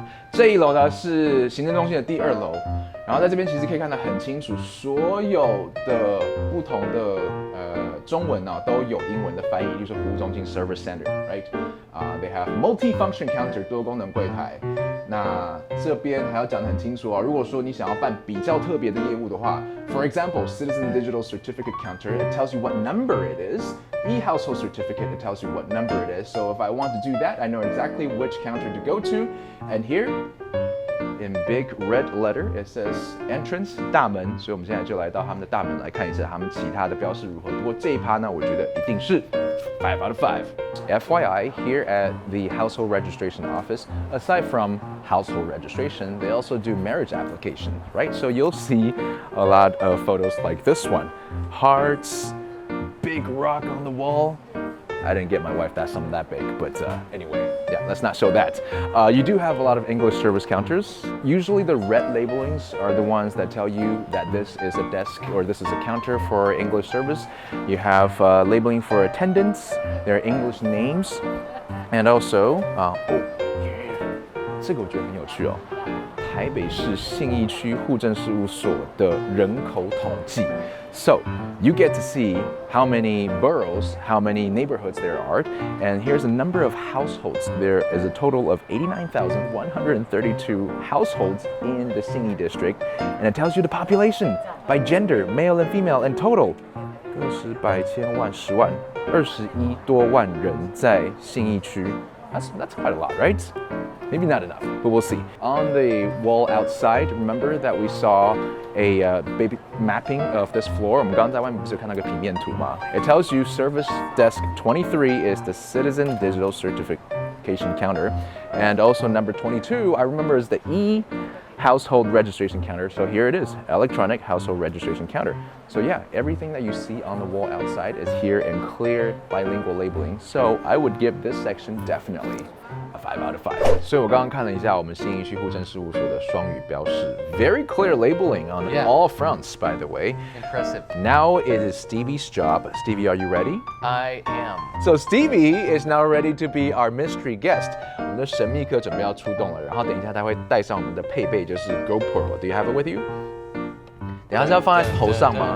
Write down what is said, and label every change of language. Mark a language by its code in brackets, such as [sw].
[zh] 这一楼呢是行政中心的第2楼。然后在这边其实可以看得很清楚，所有的不同的中文都有英文的翻译，例如说服务中心 Service Center, right? [en] They have multi-function counter [zh] 多功能柜台。那这边还要讲得很清楚如果说你想要办比较特别的业务的话 [en] ，for example, Citizen Digital Certificate Counter, it tells you what number it is. E-Household Certificate, it tells you what number it is. So if I want to do that, I know exactly which counter to go to. And here,in big red letter, it says entrance [zh] 大门，所以我们现在就来到他们的大门来看一下他们其他的标示如何。不过这一趴呢，我觉得一定是 [en] 5 out of 5. FYI, here at the Household Registration Office, aside from household registration, they also do marriage application, right? So you'll see a lot of photos like this one. Hearts, big rock on the wall.I didn't get my wife something that big, but anyway, yeah, let's not show that. You do have a lot of English service counters. Usually the red labelings are the ones that tell you that this is a desk or this is a counter for English service. You have labeling for attendants, their English names, and also, [zh] 这个我觉得很有趣哦。台北市信义区户政事务所的人口统计。 [en] So you get to see how many boroughs, how many neighborhoods there are, and here's a number of households. There is a total of 89,132 households in the Xinyi district, and it tells you the population by gender, male and female, and total. [zh] 个十百千万十万21多万人在信义区。 [en] That's quite a lot, right? Maybe not enough, but we'll see. On the wall outside, remember that we saw a baby mapping of this floor. [zh] 我们刚刚在外面不是有看到一个平面图吗？ [en] It tells you Service Desk 23 is the Citizen Digital Certification Counter, and also number 22, I remember, is the E-Household Registration Counter. So here it is, Electronic Household Registration Counter. So yeah, everything that you see on the wall outside is here in clear bilingual labeling. So I would give this section definitely a 5 out of 5. [zh] 所以我刚刚看了一下我们信义区户政事务所的双语标示 ， [en] very clear labeling on all fronts, by the way. Impressive. Now it is Stevie's job. Stevie, are you ready? I am. So Stevie is now ready to be our mystery guest. [zh] 我们的神秘客准备要出动了，然后等一下他会带上我们的配备，就是 GoPro. [en] Do you have it with you? [zh] 等一下是要放在头上吗？